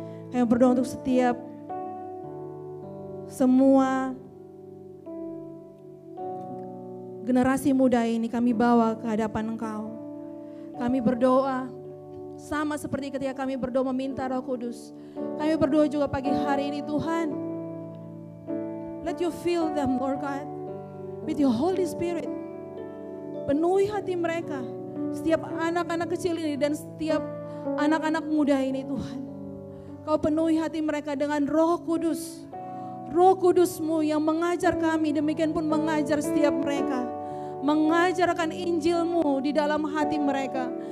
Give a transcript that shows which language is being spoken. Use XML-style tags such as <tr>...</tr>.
<id>Kami berdoa untuk setiap semua generasi muda ini kami bawa ke hadapan Engkau. Kami berdoa sama seperti ketika kami berdoa meminta Roh Kudus. Kami berdoa juga pagi hari ini Tuhan.</id> <en>Let you fill them, Lord God, with your Holy Spirit.</en> <id>Penuhi hati mereka, setiap anak-anak kecil ini dan setiap anak-anak muda ini Tuhan. Kau penuhi hati mereka dengan Roh Kudus. Roh Kudus-Mu yang mengajar kami, demikian pun mengajar setiap mereka. Mengajarkan Injil-Mu di dalam hati mereka.</id>